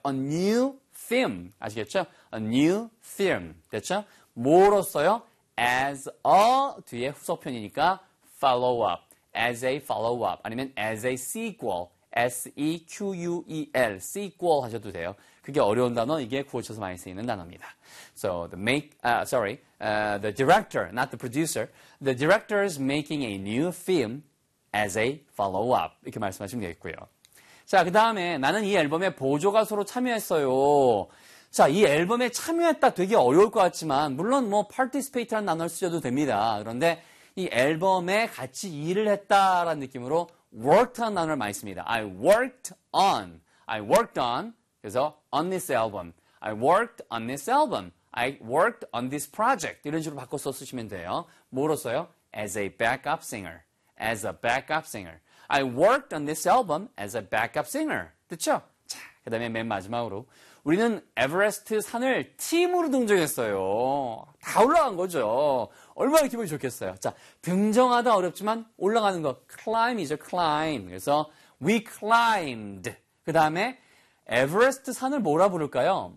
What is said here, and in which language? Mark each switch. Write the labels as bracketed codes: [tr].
[en] A new film. [ko] 아시겠죠? [en] A new film. [ko] 됐죠? 뭐로 써요? [en] As a [ko] 뒤에 후속편이니까 [en] follow up. As a follow up. [ko] 아니면 [en] as a sequel. S-E-Q-U-E-L. Sequel [ko] 하셔도 돼요. 그게 어려운 단어, 이게 구어쳐서 많이 쓰이는 단어입니다. [en] So the make, sorry, the director, not the producer, the director is making a new film as a follow-up. [ko] 이렇게 말씀하시면 되겠고요. 자, 그 다음에 나는 이 앨범에 보조 가수로 참여했어요. 자, 이 앨범에 참여했다 되게 어려울 것 같지만 물론 뭐 participate라는 단어를 쓰셔도 됩니다. 그런데 이 앨범에 같이 일을 했다라는 느낌으로 worked라는 단어를 많이 씁니다. [en] I worked on, I worked on, [ko] 그래서 [en] on this album, I worked on this album, I worked on this project [ko] 이런 식으로 바꿔서 쓰시면 돼요. 뭐로 써요? [en] As a backup singer, as a backup singer. I worked on this album as a backup singer. [ko] 됐죠? 자, 그 다음에 맨 마지막으로 우리는 에베레스트 산을 팀으로 등정했어요. 다 올라간 거죠. 얼마나 기분이 좋겠어요. 자, 등정하다 어렵지만 올라가는 거 climb이죠, climb. 그래서 [en] we climbed. [ko] 그 다음에 에베레스트 산을 뭐라 부를까요?